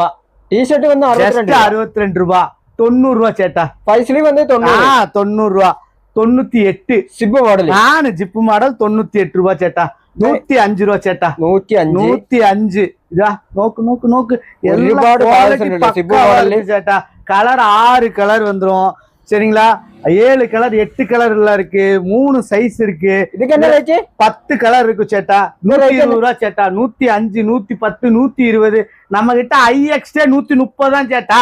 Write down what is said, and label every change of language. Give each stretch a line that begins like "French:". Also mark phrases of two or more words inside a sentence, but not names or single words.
Malayalam: ടീഷർട്ട് വന്ന് 62 രൂപ. 90 രൂപ ചേട്ടാ. ഫൈസലി വന്ന് 90 രൂപ. 98
English: zip model
Malayalam: ആണ്.
English: zip model
Malayalam: 98 രൂപ ചേട്ടാ. 105 രൂപ ചേട്ടാ. 105. ഇതാ നോക്ക് ഒരുപാട്
Tamil: சேட்டா. கலர் 6 கலர் வந்துரும். சரிங்களா? 7 கலர் 8 கலர் இருக்கு. 3 சைஸ் இருக்கு. இதுக்கு என்ன ரேட்? 10 கலர் இருக்கு சேட்டா. 120 ரூபா சேட்டா. 105 110 120. நம்ம கிட்ட ஐஎக்ஸ்டே 130 தான் சேட்டா.